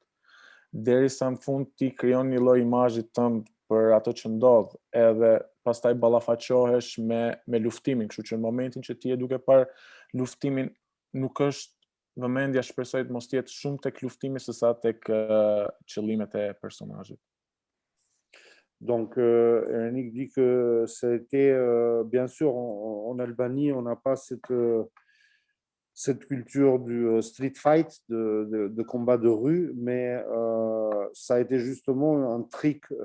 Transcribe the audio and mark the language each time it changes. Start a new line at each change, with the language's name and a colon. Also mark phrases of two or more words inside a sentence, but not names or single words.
Albanian: Derisa në fund ti krijon një lloj imazhi tënd për ato që ndodh, edhe pastaj ballafaqohesh me luftimin, kështu që në momentin që ti e duke parë luftimin, nuk është vëmendja, shpresoj të mos jetë shumë tek luftimi sesa tek qëllimet e personazhit.
French: Donc, Eric dit que c'était, bien sûr, en Albanie, on n'a pas cette culture du
English: street fight,
French: de combat de rue, mais ça a été justement un trick,